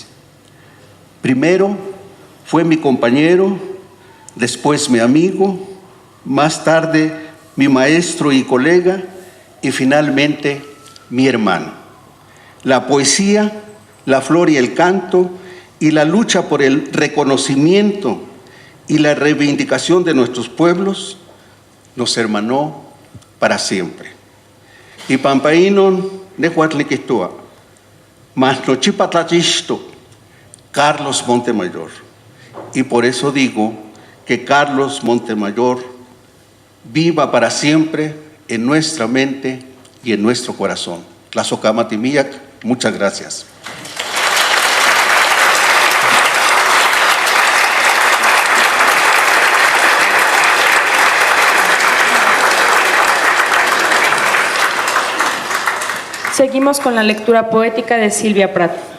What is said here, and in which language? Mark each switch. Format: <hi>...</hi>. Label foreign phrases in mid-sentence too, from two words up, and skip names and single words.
<es>Primero fue mi compañero, después mi amigo, más tarde mi maestro y colega, y finalmente mi hermano. La poesía, la flor y el canto, y la lucha por el reconocimiento y la reivindicación de nuestros pueblos nos hermanó para siempre.</es> <nah>Y pampaínon nehuatliquistua, mas nochipatlachisto,</nah> <es>Carlos Montemayor. Y por eso digo que Carlos Montemayor viva para siempre en nuestra mente y en nuestro corazón. Tlazocamatimiac, muchas gracias. Seguimos con la lectura poética de Silvia Prat.</es>